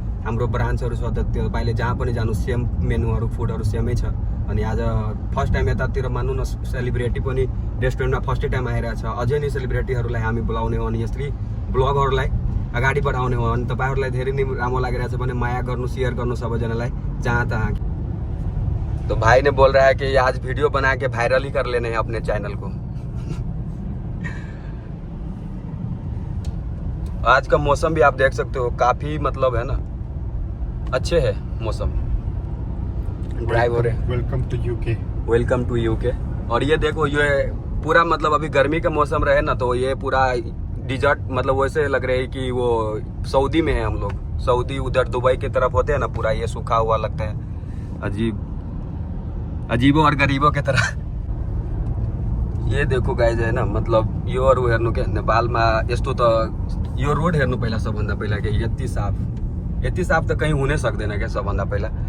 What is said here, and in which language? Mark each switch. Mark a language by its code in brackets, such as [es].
[ne] हाम्रो ब्रान्चहरू छ त त्यो तपाईँले जहाँ पनि जानु सेम मेनुहरू फुडहरू सेमै छ। अनि आज फर्स्ट टाइम यतातिर मान्नु न सेलिब्रेटी पनि रेस्टुरेन्टमा फर्स्ट टाइम आइरहेछ। अझै नै सेलिब्रेटीहरूलाई हामी बोलाउने हो अनि यसरी ब्लगहरूलाई अगाडि बढाउने हो। अनि तपाईँहरूलाई धेरै नै राम्रो लागिरहेछ भने माया गर्नु, शेयर गर्नु सबैजनालाई जहाँ तहाँ। [hi] तो भाई ने बोल रहा है कि आज वीडियो बना के वायरल ही कर लेने हैं अपने चैनल को। आज का मौसम भी आप देख सकते हो, काफी मतलब है ना अच्छे है मौसम, ड्राइव हो रहे। [en] Welcome to UK. Welcome to UK. [hi] और ये देखो ये पूरा मतलब अभी गर्मी का मौसम रहे ना तो ये पूरा डिजर्ट मतलब वैसे लग रहे है कि वो सऊदी में है हम लोग। सऊदी उधर दुबई की तरफ होते हैं ना, पूरा ये सूखा हुआ लगता है, अजीबों और गरीबों की तरह। ये देखो गाइज है ना मतलब [ne] यो अरू हेर्नु के नेपालमा यस्तो त यो रोड हेर्नु पहिला सबभन्दा पहिला के यति साफ त कहीँ हुनै सक्दैन क्या सबभन्दा पहिला।